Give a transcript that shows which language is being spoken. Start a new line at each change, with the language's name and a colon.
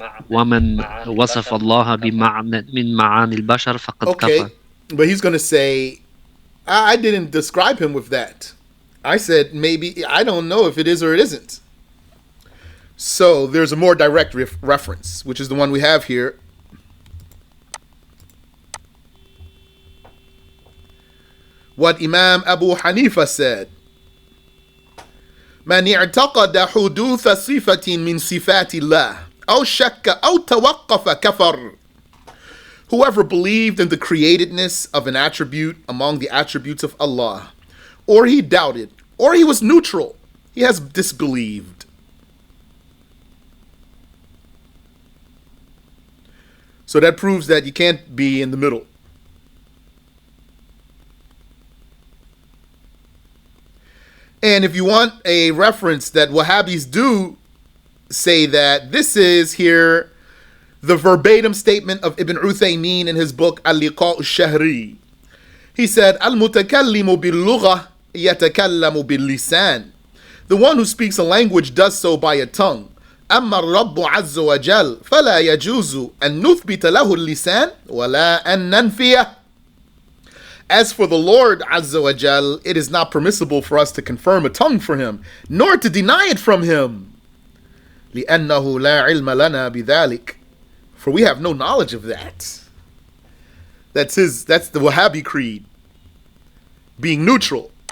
Arabic: ومن وصف الله بمعنى من معاني البشر فقد كفر.
English: Okay, but he's going to say, I didn't describe him with that. I said maybe, I don't know if it is or it isn't. So there's a more direct reference, which is the one we have here. What Imam Abu Hanifa said.
Arabic: من اعتقد حدوث صفة من صفات الله أو شك أو توقف كفر.
English: Whoever believed in the createdness of an attribute among the attributes of Allah, or he doubted, or he was neutral, he has disbelieved. So that proves that you can't be in the middle. And if you want a reference that Wahhabis do say that, this is here the verbatim statement of Ibn Uthaymeen in his book Al-Liqa' al-Shahri. He said,
Arabic: Al-mutakallimu bil-lugha yatakallamu bil-lisan.
English: The one who speaks a language does so by a tongue.
Arabic: أما الرب عز وجل فلا يجوز أن نثبت له اللسان ولا أن ننفيه.
English: As for the Lord
Arabic: Azza wa Jal,
English: it is not permissible for us to confirm a tongue for him, nor to deny it from him.
Arabic: لأنه لا علم لنا بذلك.
English: For we have no knowledge of that. That's the Wahhabi creed. Being neutral.